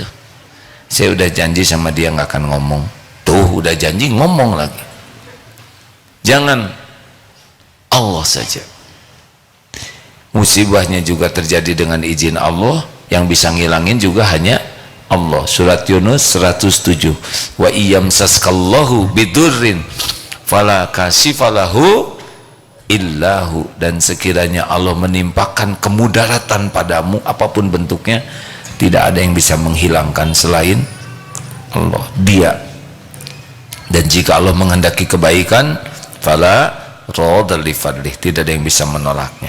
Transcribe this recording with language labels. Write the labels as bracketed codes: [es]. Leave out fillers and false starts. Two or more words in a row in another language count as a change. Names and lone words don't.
[id] Saya udah janji sama dia nggak akan ngomong. Tuh, udah janji ngomong lagi. Jangan, Allah saja. Musibahnya juga terjadi dengan izin Allah, yang bisa ngilangin juga hanya Allah. Surat Yunus 107. [ar] وإن يمسسك الله بضر فلا كاشف له إلا هو. [id] Dan sekiranya Allah menimpakan kemudaratan padamu apapun bentuknya, tidak ada yang bisa menghilangkan selain Allah, dia. Dan jika Allah menghendaki kebaikan, [ar] فلا راد لفضله, [id] tidak ada yang bisa menolaknya.